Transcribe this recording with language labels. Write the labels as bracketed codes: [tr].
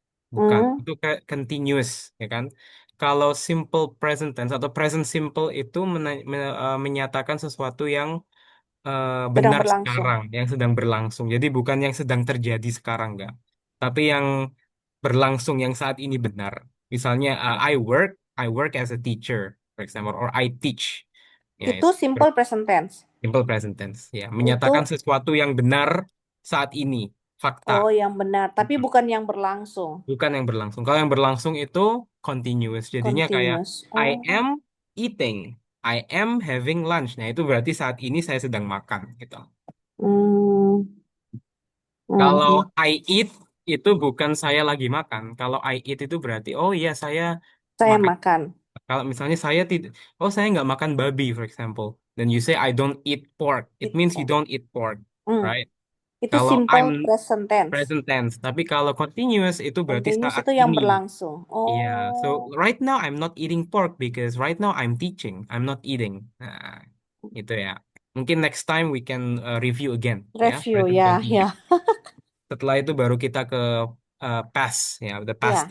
[id] Bukan. Itu continuous, ya kan? Kalau simple present tense atau present simple itu menyatakan sesuatu yang Sedang benar berlangsung. sekarang, yang sedang berlangsung. Jadi bukan yang sedang terjadi sekarang, enggak. Tapi yang berlangsung yang saat ini benar. [en] Misalnya, I work as a teacher, for example, or I teach. Ya, [id] Itu simple present tense. Simple present tense. Ya, Itu menyatakan sesuatu yang benar saat ini. Fakta. yang benar, tapi Mm-mm. bukan yang berlangsung. Bukan yang berlangsung. Kalau yang berlangsung itu continuous. Jadinya kayak [en] Continuous. I Oh. am eating. I am having lunch. [id] Nah, itu berarti saat ini saya sedang makan gitu. Hmm. Kalau Mhm. [en] I eat [id] itu bukan saya lagi makan. Kalau I eat itu berarti oh iya saya Saya makan. makan. Kalau misalnya saya tidak, oh saya nggak makan babi, [en] for example. Then you say I don't eat pork. It Eat means you pork. don't eat pork, Hmm. right? [id] Itu Kalau [en] simple I'm present tense. present tense, [id] tapi kalau continuous itu berarti [en] Continuous [id] saat itu yang ini. berlangsung. Iya, so Oh. [en] right now I'm not eating pork because right now I'm teaching. I'm not eating. [id] Nah, itu ya. Mungkin [en] next time we can review again, ya, Review present [id] ya, [en] continuous. [id] ya. Setelah itu baru kita ke past, ya, [en] the past